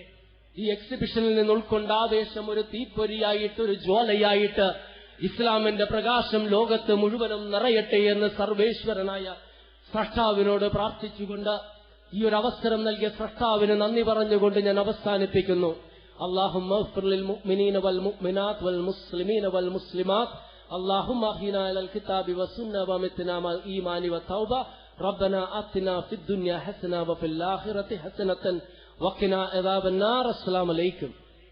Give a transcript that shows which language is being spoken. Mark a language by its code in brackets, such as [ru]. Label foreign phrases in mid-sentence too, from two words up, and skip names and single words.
[ml] ഈ എക്സിബിഷനിൽ നിന്ന് ഉൾക്കൊണ്ട ആവേശം ഒരു തീപ്പൊരിയായിട്ട്, ഒരു ജ്വാലയായിട്ട് ഇസ്ലാമിന്റെ പ്രകാശം ലോകത്ത് മുഴുവനും നിറയട്ടെ എന്ന് സർവേശ്വരനായ സ്രഷ്ടാവിനോട് പ്രാർത്ഥിച്ചുകൊണ്ട് ഈ ഒരു അവസരം നൽകിയ സ്രഷ്ടാവിന് നന്ദി പറഞ്ഞുകൊണ്ട് ഞാൻ അവസാനിപ്പിക്കുന്നു. [ar] اللهم اغفر للمؤمنين والمؤمنات والمسلمين والمسلمات اللهم احينا على الكتاب والسنة ومتنا مع الإيمان والتوبة ربنا آتنا في الدنيا حسنة وفي الآخرة حسنة وقنا عذاب النار. السلام عليكم.